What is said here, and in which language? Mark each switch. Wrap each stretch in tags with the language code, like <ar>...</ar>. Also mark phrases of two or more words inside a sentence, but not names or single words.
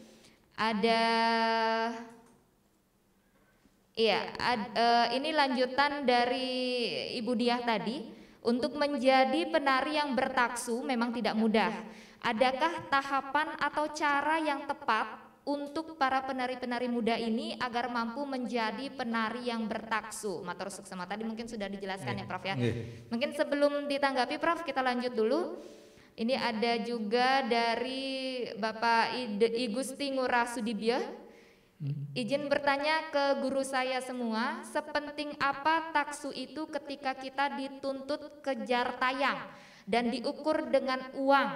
<id>Ada, ini lanjutan dari Ibu Diah tadi. Untuk menjadi penari yang bertaksu memang tidak mudah. Adakah tahapan atau cara yang tepat untuk para penari-penari muda ini agar mampu menjadi penari yang bertaksu?</id> <ban>Matur suksema</ban> <id>tadi mungkin sudah dijelaskan ya Prof ya. Mungkin sebelum ditanggapi Prof, kita lanjut dulu. Ini ada juga dari Bapak I Gusti Ngurah Sudibya. Izin bertanya ke guru saya semua, sepenting apa taksu itu ketika kita dituntut kejar tayang dan diukur dengan uang?</id>